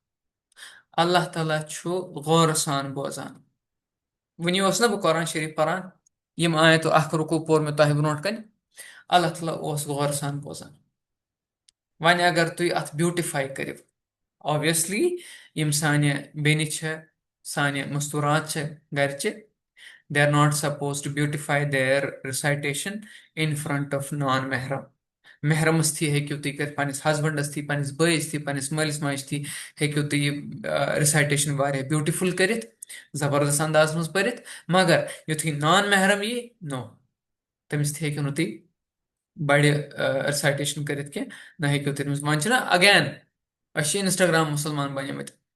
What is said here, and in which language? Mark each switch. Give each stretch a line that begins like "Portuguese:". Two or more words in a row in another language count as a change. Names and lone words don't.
Kashmiri: اللہ تعالیٰ چھُ غورٕ سان بوزان وٕنی اوس نہ بہٕ قۄران شریٖف پَران یِم آیتو اَکھ رُکوٗ پوٚر مےٚ تۄہہِ برونٛٹھ کَنہِ اللہ تعالیٰ اوس غورٕ سان بوزان وۄنۍ اگر تُہۍ اَتھ بیوٗٹِفاے کٔرِو اوبویسلی یِم سانہِ بیٚنہِ چھےٚ سانہِ مستوٗرات چھےٚ گَرِچہِ
English: they are not supposed to beautify their recitation in front of non
Kashmiri: محرم محرمَس تھی ہیٚکِو تُہۍ کٔرِتھ پنٛنِس ہسبنٛڈَس تھی پنٛنِس بٲیِس تھی پنٛنِس مٲلِس ماجہِ تھی ہیٚکِو تُہۍ یہِ رِسایٹیشَن واریاہ بیوٗٹِفُل کٔرِتھ زبردست اندازَس منٛز پٔرِتھ مگر یُتھُے نان محرم یی نو تٔمِس تہِ ہیٚکِو نہٕ تُہۍ بَڑِ رِسایٹیشَن کٔرِتھ کینٛہہ نہ ہیٚکِو تُہۍ تٔمِس وۄنۍ چھِنہ اگین أسۍ چھِ اِنسٹاگرٛام مُسلمان بَنیمٕتۍ